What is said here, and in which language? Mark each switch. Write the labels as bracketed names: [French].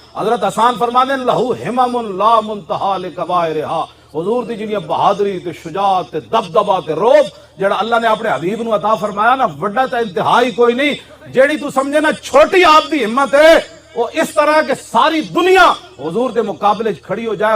[Arabic] حضرت حسان فرماندے لہو ہمم لا منتہا لکبائرہا. [Punjabi] حضور دی جنیاں بہادری تے شجاعت تے دبدبا تے روب جڑا اللہ نے اپنے حبیب نو عطا فرمایا نا، وڈا تے انتہائی کوئی نہیں. جیڑی تو سمجھے نا چھوٹی آپ دی ہمت ہے، وہ اس طرح کہ ساری دنیا حضور دے مقابلے کھڑی ہو جائے.